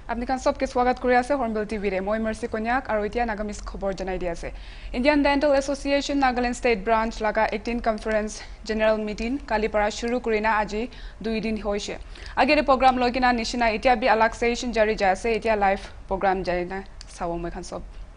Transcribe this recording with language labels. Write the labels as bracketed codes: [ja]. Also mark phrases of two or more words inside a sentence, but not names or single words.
[nag] Apnikan sobke swagat kori ase Hornbill TV re moi Mercy Konyak aru itia nagamis khobor janai di ase Indian Dental Association Nagaland State Branch laga 18 Conference General Meeting kali para shuru kurina aji 2 din hoise agere program logina nishina itia bi relaxation jari jase itia [en] live program [nag] jari na sawo moi khan sob